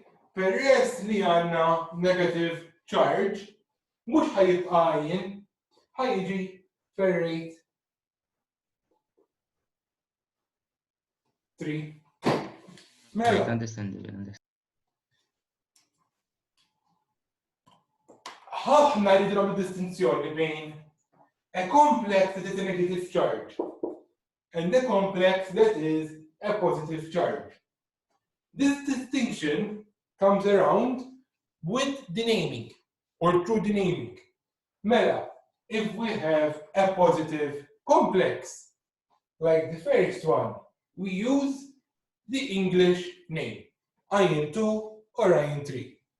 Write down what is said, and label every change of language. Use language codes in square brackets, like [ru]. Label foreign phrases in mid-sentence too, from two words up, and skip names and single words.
[mt] Peress li għandna [en] negative charge, [mt] mhux ħajibqa' għajn, ħajġi ferrate 3. Mela. [en] Understandable. [mt] ħafna rridu distinzjoni bejn [en] a complex that is a negative charge and a complex that is a positive charge. This distinction comes around with the naming or through the naming. Mela, if we have a positive complex, like the first one, we use the English name, ion 2 or ion 3.